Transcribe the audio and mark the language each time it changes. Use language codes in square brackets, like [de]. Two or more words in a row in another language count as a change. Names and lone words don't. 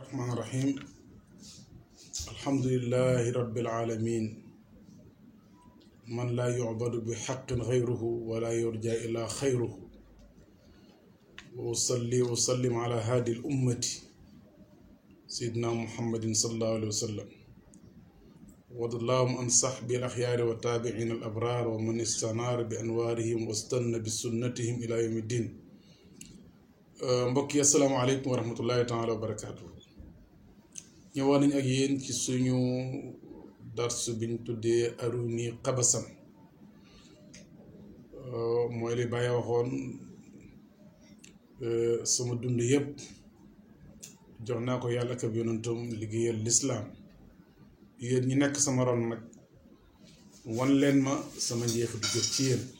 [ar] الرحمن الرحيم الحمد لله رب العالمين من لا يعبد بحق غيره ولا يرجى إلا خيره وأصلي وسلم على هادي الأمة سيدنا محمد صلى الله عليه وسلم وارض اللهم عن صحبه الأخيار والتابعين الأبرار ومن استنار بأنوارهم واستنى بسنتهم إلى يوم الدين. [wo] mbokk yi [ar] السلام عليكم ورحمة الله تعالى وبركاته. [wo] ñëwoon nañ ak yéen ci suñu darsu biñ tuddee aruni qabasan mooy li Baye waxoon sama dund yëpp jox naa ko yàlla ak yonentam liggéeyal lislaam yéen ñi nekk sama ron nag wan leen ma sama njeexit du jot ci yéen.